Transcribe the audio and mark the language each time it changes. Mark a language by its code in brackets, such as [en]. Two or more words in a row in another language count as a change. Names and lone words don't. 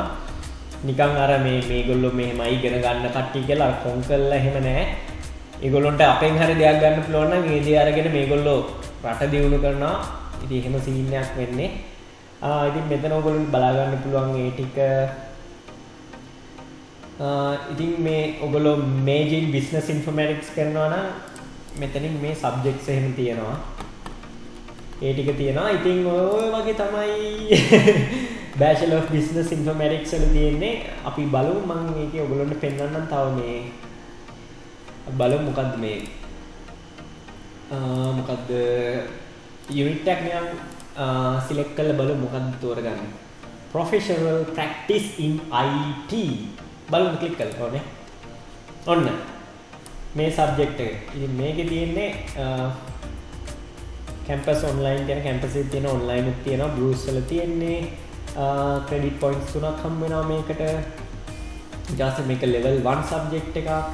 [si] නිකන් අර මේගොල්ලෝ මෙහෙමයි ඉගෙන ගන්න කට්ටිය කියලා කොන් කරලා එහෙම නැහැ. ඒගොල්ලොන්ට අපෙන් හරි දෙයක් ගන්න පුළුවන් නම් ඒ දේ අරගෙන මේගොල්ලෝ රට දියුණු කරනවා. ඉතින් එහෙම සීන් එකක් වෙන්නේ. ඉතින් මෙතන ඔයගොල්ලෝ බලා ගන්න පුළුවන් ඒ ටික. ඉතින් මේ ඔයගොල්ලෝ [en] major in business informatics [si] කරනවා නම් මෙතනින් මේ subjects එහෙම තියෙනවා. ඒ ටික තියෙනවා. ඉතින් ඔය වගේ තමයි Bachelor of Business Informatics වල තියෙන්නේ. අපි බලමු මම මේකේ ඔයගොල්ලන්ට පෙන්වන්නම් තව මේ බලමු මොකද්ද මේ මොකද්ද unit එකක් නිකන් select කරලා බලමු මොකද්ද තෝරගන්නේ. Professional practice in IT බලමු ක්ලික් කරලා ඕනේ. ඔන්න මේ සබ්ජෙක්ට් එක. ඉතින් මේකේ තියෙන්නේ [en] campus online [si] කියන campus එකේ තියෙන online එකක් තියෙනවා Bruce වල තියෙන්නේ [en] credit points [si] 3ක් හම් වෙනවා මේකට. ඊට මේක level 1 subject එකක්.